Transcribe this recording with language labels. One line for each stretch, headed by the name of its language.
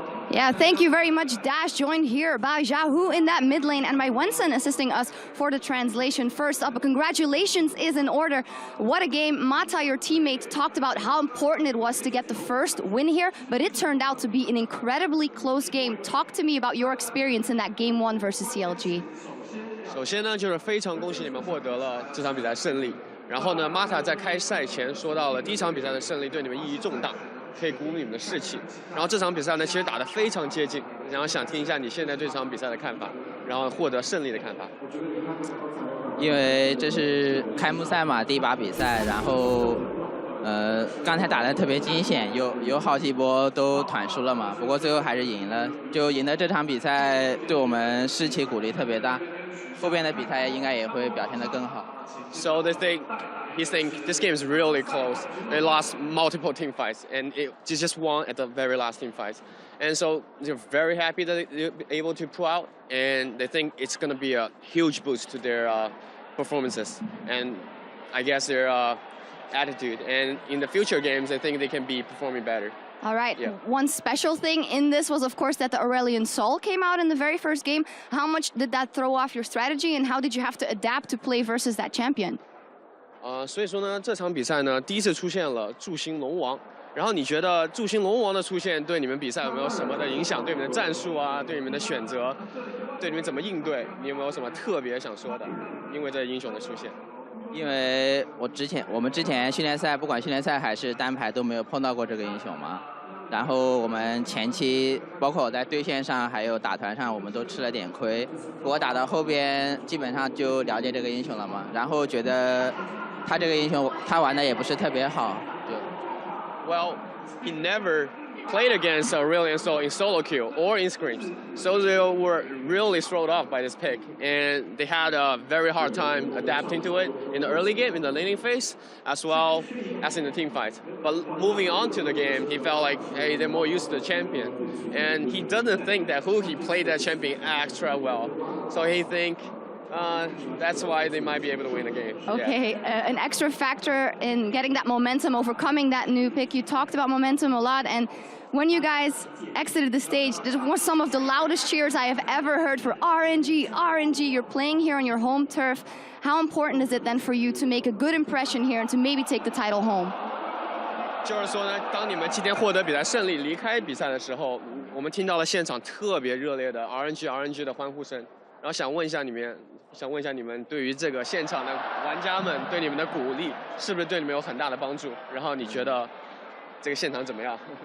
English: Yeah, thank you very much, Dash, joined here by Xiaohu in that mid lane, and by Wenson assisting us for the translation. First up, congratulations is in order. What a game. Mata, your teammate, talked about how important it was to get the first win here, but it turned out to be an incredibly close game. Talk to me about your experience in that Game 1 versus CLG.
Chinese: 首先呢，就是非常恭喜你们获得了这场比赛胜利。然后呢 ，Mata 在开赛前说到了第一场比赛的胜利对你们意义重大，可以鼓舞你们的士气。然后这场比赛呢，其实打得非常接近，然后想听一下你现在对这场比赛的看法，然后获得胜利的看法。因为这是开幕赛嘛，第一把比赛，然后刚才打得特别惊险，有好几波都团输了嘛，不过最后还是赢了，就赢得这场比赛对我们士气鼓励特别大，后边的比赛应该也会表现得更好。
English: So they think, he's saying this game is really close. They lost multiple team fights, and it just won at the very last team fight. And so they're very happy that they're able to pull out, and they think it's going to be a huge boost to their performances and I guess their attitude. And in the future games, I think they can be performing better. All right. Yeah. One special thing in this was, of course, that the Aurelion Sol came out in the very first game. How much did that throw off your strategy, and how did you have to adapt to play versus that champion?
Chinese: 所以说呢，这场比赛呢，第一次出现了祝星龙王。然后你觉得祝星龙王的出现对你们比赛有没有什么的影响？对你们的战术啊，对你们的选择，对你们怎么应对？你有没有什么特别想说的？因为这英雄的出现。因为我们之前训练赛，不管训练赛还是单排都没有碰到过这个英雄嘛。然后我们前期，包括我在对线上还有打团上，我们都吃了点亏。我打到后边基本上就了解这个英雄了嘛，然后觉得他这个英雄他玩的也不是特别好，就。
English: Well, he never played against Aurelion Sol in solo queue or in scrims. So they were really thrown off by this pick. And they had a very hard time adapting to it in the early game, in the laning phase, as well as in the team fight. But moving on to the game, he felt like, hey, they're more used to the champion. And he doesn't think that he played that champion extra well. So he think that's why they might be able to win the game. Okay, yeah. An extra factor in getting that momentum, overcoming that new pick. You talked about momentum a lot, and when you guys exited the stage, this was some of the loudest cheers I have ever heard for RNG, RNG. You're playing here on your home turf. How important is it then for you to make a good impression here and to maybe take the title home?
Chinese: 就是说呢，当你们今天获得比赛胜利、离开比赛的时候，我们听到了现场特别热烈的 RNG 的欢呼声。然后想问一下你们对于这个现场的玩家们对你们的鼓励，是不是对你们有很大的帮助？然后你觉得这个现场怎么样？